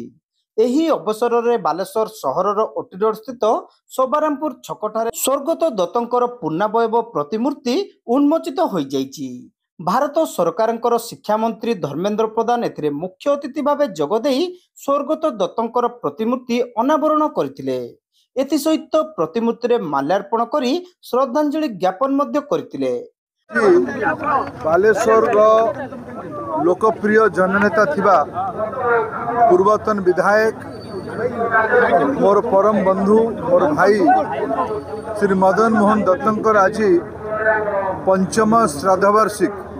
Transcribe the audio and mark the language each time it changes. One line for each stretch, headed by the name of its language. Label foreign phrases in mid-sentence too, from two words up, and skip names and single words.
Odia: ଏହି ଅବସରରେ ବାଲେଶ୍ୱର ସହରର ଓଟି ରୋଡ ସ୍ଥିତ ଶୋଭାରାମପୁର ଛକଠାରେ ସ୍ୱର୍ଗତ ଦତ୍ତଙ୍କର ପୂର୍ଣ୍ଣାବୟବ ପ୍ରତିମୂର୍ତ୍ତି ଉନ୍ମୋଚିତ ହୋଇଯାଇଛି। ଭାରତ ସରକାରଙ୍କର ଶିକ୍ଷାମନ୍ତ୍ରୀ ଧର୍ମେନ୍ଦ୍ର ପ୍ରଧାନ ଏଥିରେ ମୁଖ୍ୟ ଅତିଥି ଭାବେ ଯୋଗଦେଇ ସ୍ୱର୍ଗତ ଦତ୍ତଙ୍କର ପ୍ରତିମୂର୍ତ୍ତି ଅନାବରଣ କରିଥିଲେ। ଏଥିସହିତ ପ୍ରତିମୂର୍ତ୍ତିରେ ମାଲ୍ୟାର୍ପଣ କରି ଶ୍ରଦ୍ଧାଞ୍ଜଳି ଜ୍ଞାପନ ମଧ୍ୟ କରିଥିଲେ। ବାଲେଶ୍ୱର ଲୋକପ୍ରିୟ ଜନନେତା ଥିବା ପୂର୍ବତନ ବିଧାୟକ ମୋର ପରମ ବନ୍ଧୁ ମୋର ଭାଇ ଶ୍ରୀ ମଦନ ମୋହନ ଦତ୍ତଙ୍କର ଆଜି ପଞ୍ଚମ ଶ୍ରାଦ୍ଧବାର୍ଷିକ।